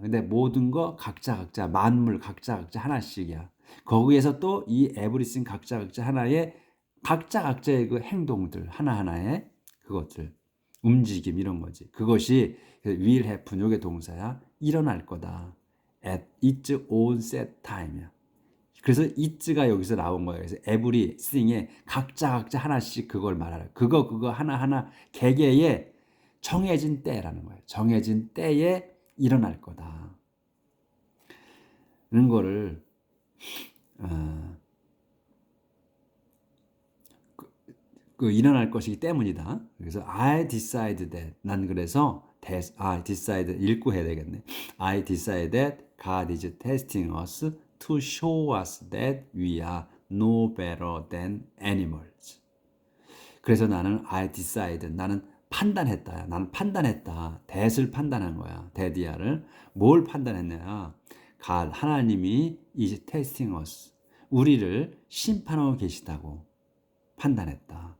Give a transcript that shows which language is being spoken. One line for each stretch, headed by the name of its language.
Korean: 근데 모든 거 각자 만물 각자 하나씩이야. 거기에서 또 이 everything 각자 하나의 각자의 그 행동들 하나하나의 그것들 움직임 이런 거지. 그것이
English: will happen
Korean: 요게 동사야. 일어날 거다.
English: at its own set time이야.
Korean: 그래서 it가 여기서 나온 거예요. 그래서 everything에 각자 하나씩 그걸 말하라. 그거 하나하나 개개의 정해진 때라는 거예요. 정해진 때에 일어날 거다. 이런 거를 일어날 것이기 때문이다. 그래서
English: I decide that
Korean: 난 그래서
English: I decide
Korean: 읽고 해야 되겠네.
English: I decide that God is testing us to show us that we are no better than animals.
Korean: 그래서 나는
English: I decide
Korean: 나는 판단했다. 나는 판단했다. that을 판단한 거야. that이야를 뭘 판단했냐? God 하나님이
English: is testing us
Korean: 우리를 심판하고 계시다고 판단했다.